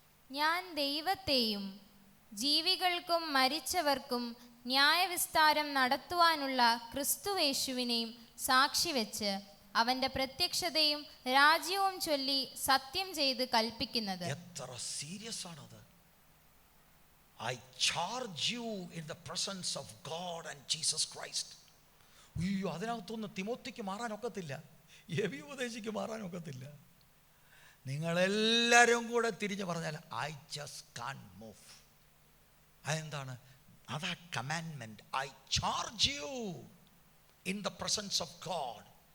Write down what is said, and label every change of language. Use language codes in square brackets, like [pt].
[ml] ഞാൻ ദൈവത്തെയും ജീവികൾക്കും മരിച്ചവർക്കും ന്യായവിസ്താരം നടത്തുവാനുള്ള ക്രിസ്തുവേശുവിനെയും സാക്ഷി വെച്ച് അവൻ്റെ പ്രത്യക്ഷതയും രാജ്യവും ചൊല്ലി സത്യം ചെയ്ത് കൽപ്പിക്കുന്നത്. എത്ര സീരിയസ് ആണത്! [en] I charge you in the presence of God and Jesus Christ. [ml] അയ്യോ, അതിനകത്തൊന്ന് തിമോത്തിക്ക് മാറാനൊക്കത്തില്ല, എബി ഉപദേശിക്ക് മാറാനൊക്കത്തില്ല. നിങ്ങളെല്ലാവരും കൂടെ തിരിഞ്ഞ് പറഞ്ഞാൽ [en] I just can move. [ml] അതെന്താണ്? അതാ [en] Commandment. I charge you in the presence of God.